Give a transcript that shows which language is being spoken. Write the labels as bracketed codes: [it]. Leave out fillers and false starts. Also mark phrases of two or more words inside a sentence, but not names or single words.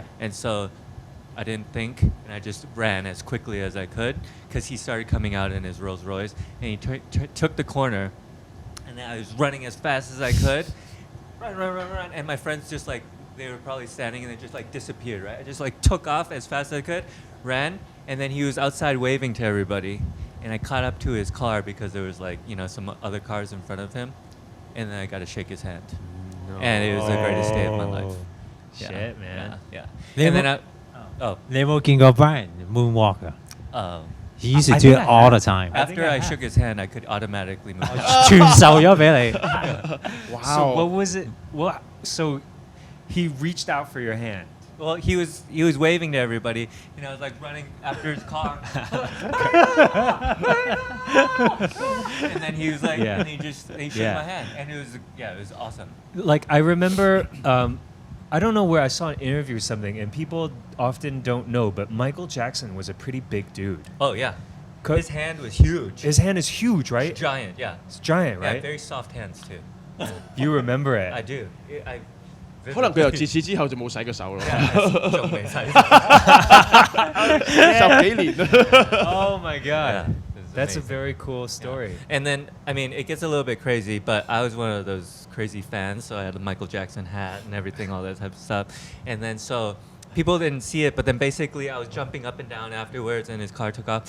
[en] And so I didn't think, and I just ran as quickly as I could because he started coming out in his Rolls Royce, and he took the corner, and then I was running as fast as I could, run, and my friends just like, they were probably standing and they just like disappeared, right? I just like took off as fast as I could, ran, and then he was outside waving to everybody, and I caught up to his car because there was like, some other cars in front of him, and then I got to shake his hand. No. And it was the greatest day of my life. Shit, man. Yeah. [yue] 你有冇- [en] And then [yue] 你有冇見過 Brian moonwalk 啊？ [en] He used to I do think it I all the have. time. after I shook his hand, I could automatically move. [yue] 傳授咗俾你。 [en] So what was it? What? So he reached out for your hand. Well, he was waving to everybody, and I was like running after his car. And then he was like, Yeah. and he shook Yeah. my hand, and it was awesome. Like I remember, I don't know where I saw an interview or something, and people often don't know, but Michael Jackson was a pretty big dude. Oh yeah, Co- his hand was huge. His hand is huge, right? It's giant, yeah. It's giant, Yeah, right? very soft hands too. You remember it? I do. I [yue] 可能佢由自此之後就冇洗過手咯，仲未洗。 10幾年啦。 [en] Oh my Yeah, god. it's That's a amazing. very cool story. And then, I mean, it gets a little bit crazy, but I was one of those crazy fans, so I had a Michael Jackson hat and everything, all that type of stuff. And then, so people didn't see it, but then basically I was jumping up and down afterwards, and his car took off.